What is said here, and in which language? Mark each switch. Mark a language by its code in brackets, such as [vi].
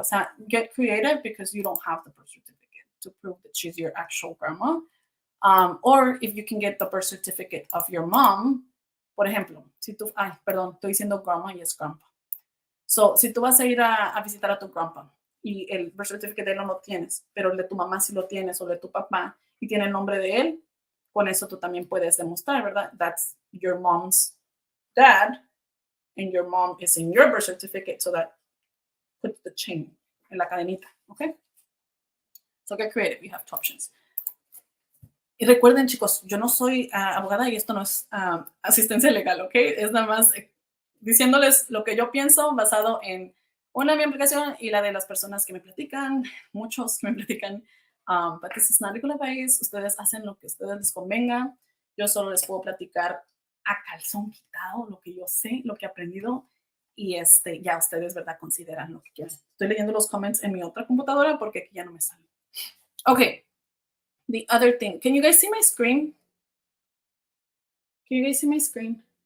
[en] O sea, get creative because you don't have the birth certificate to prove that she's your actual grandma. Or if you can get the birth certificate of your mom, [es] por ejemplo, si tú, perdón, estoy diciendo grandma y es grandpa. So, si tú vas a ir a visitar a tu grandpa y el birth certificate de él no lo tienes, pero el de tu mamá sí lo tienes o el de tu papá y tiene el nombre de él, con eso tú también puedes demostrar, ¿verdad? [en] That's your mom's dad. And your mom is in your birth certificate, so that puts the chain [es] en la cadenita, [en] okay? So get creative, you have two options. [es] Y recuerden, chicos, yo no soy abogada y esto no es asistencia legal, ¿ok? Es nada más diciéndoles lo que yo pienso basado en una mi aplicación y la de las personas que me platican, muchos que me platican. [en] But this is not legal advice. [es] Ustedes hacen lo que a ustedes les convenga. Yo solo les puedo platicar a calzón quitado lo que yo sé, lo que he aprendido y ya ustedes, ¿verdad? Consideran lo que quieran. Estoy leyendo los comments en mi otra computadora porque aquí ya no me sale. [en] Okay, the other thing. Can you guys see my screen? Can you guys see my screen?